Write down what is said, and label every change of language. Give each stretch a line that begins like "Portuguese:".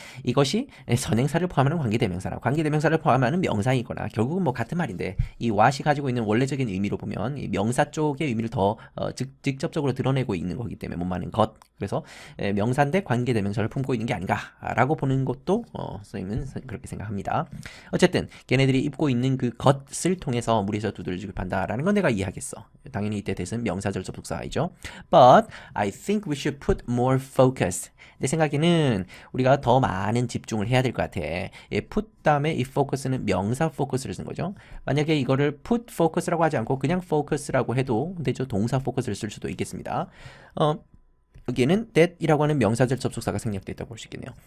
Korean: 이것이 선행사를 포함하는 관계대명사나 관계대명사를 포함하는 명사이거나 결국은 뭐 같은 말인데 이 what이 가지고 있는 원래적인 의미로 보면 이 명사 쪽의 의미를 더 직접적으로 드러내고 있는 거기 때문에 못 많은 것. 그래서 명사인데 관계대명사를 품고 있는 게 아닌가라고 보는 것도 선생님은 그렇게 생각합니다. 어쨌든 걔네들이 입고 있는 그 것을 통해서 무리에서 두드러지고 판다라는 건 내가 이해하겠어. 당연히 이때 대신 명사절 접속사이죠.
English: But I think we should put more focus.
Korean: 내 생각에는 우리가 더 많은 집중을 해야 될 것 같아. put 다음에 이 focus는 명사 focus를 쓴 거죠. 만약에 이거를 put focus라고 하지 않고 그냥 focus라고 해도 되죠. 동사 focus를 쓸 수도 있겠습니다. 여기에는 that이라고 하는 명사절 접속사가 생략되어 있다고 볼 수 있겠네요.